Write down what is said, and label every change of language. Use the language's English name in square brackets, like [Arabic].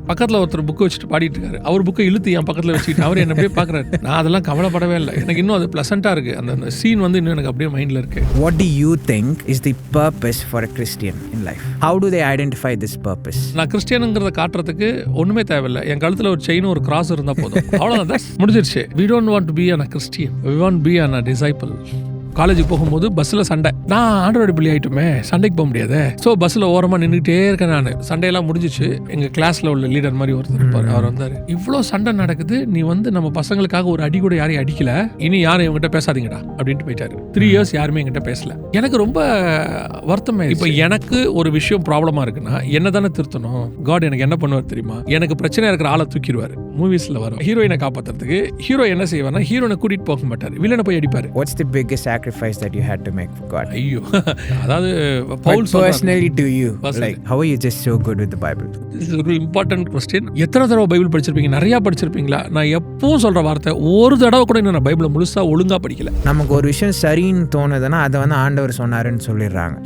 [Tamil] பக்கத்துல ஒருத்தர் புக் வச்சுட்டு பாடிட்டு இருக்காரு. அவர் புக்கை இழுத்து என் பக்கத்துல வச்சுக்கிட்டு அவர் என்ன அப்படியே பாக்குறாரு. நான் அதெல்லாம் கவலைப்படவே இல்லை. எனக்கு இன்னும் அது பிளசண்டா இருக்கு. அந்த சீன் வந்து இன்னும் எனக்கு அப்படியே மைண்ட்ல இருக்கு. [English] What do you think is the purpose for a Christian in life? How do they identify this purpose? [Tamil] நான் கிறிஸ்டியனுங்கிறத காட்டுறதுக்கு ஒண்ணுமே தேவையில்லை. என் கழுத்துல ஒரு செயினும் ஒரு கிராஸ் இருந்தா போதும். அவ்வளவுதான், முடிஞ்சிருச்சு. [English] We don't want to be a Christian. We want to be a disciple. [Tamil] காலேஜுக்கு போகும்போது பஸ்ஸில் சண்டை. நான் ஆண்ட்ராய்டு பிள்ளை ஆயிட்டுமே, சண்டைக்கு போக முடியாது. ஸோ பஸ்ஸில் ஓரமாக நின்றுட்டே இருக்கேன் நான். சண்டையெல்லாம் முடிஞ்சிச்சு. எங்கள் கிளாஸில் உள்ள லீடர் மாதிரி ஒருத்தர் இருப்பார். அவர் வந்தார். இவ்வளோ சண்டை நடக்குது, நீ வந்து நம்ம பசங்களுக்காக ஒரு அடி கூட யாரையும் அடிக்கல, இனி யாரும் இவங்ககிட்ட பேசாதீங்கடா அப்படின்ட்டு போயிட்டாரு. 3 years யாருமே என்கிட்ட பேசல. எனக்கு ரொம்ப வருத்தமே. இப்போ எனக்கு ஒரு விஷயம் ப்ராப்ளமா இருக்குன்னா என்ன தானே திருத்தணும். காட் எனக்கு என்ன பண்ணுவார் தெரியுமா? எனக்கு பிரச்சனை இருக்கிற ஆளை தூக்கிடுவார். மூவிஸ்ல வரும் ஹீரோயினை காப்பாற்றுறதுக்கு ஹீரோ என்ன செய்வார்னா, ஹீரோனை கூட்டிட்டு போக மாட்டார், வில்லனை போய் அடிப்பாரு. [English] What's the biggest sacrifice that you had to make for God? [Tamil] ஐயோ, அதாவது [English] But personally to you, like how are you just so good with the Bible? This is a very important question. [Tamil] எத்தனை தடவை Bible படிச்சிருப்பீங்க? நிறைய படிச்சிருப்பீங்களா? நான் எப்பவும் சொல்ற வார்த்தை, ஒரு தடவை கூட இன்னும் நான் பைபிளை முழுசா ஒழுங்கா படிக்கல. நமக்கு ஒரு விஷயம் சரின்னு தோணுதுன்னா அதை வந்து ஆண்டவர் சொன்னாருன்னு சொல்லிடுறாங்க.